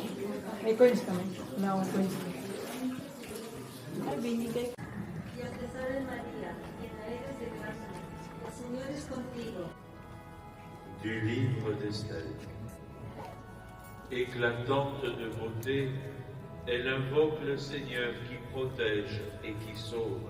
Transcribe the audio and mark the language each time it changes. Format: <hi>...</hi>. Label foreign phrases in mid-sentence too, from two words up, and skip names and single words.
<tl>May coins kami. Wala akong coins. Ay, binigay.</tl> <fr>Du livre d'Esther. Éclatante de beauté, elle invoque le Seigneur qui protège et qui sauve.</fr>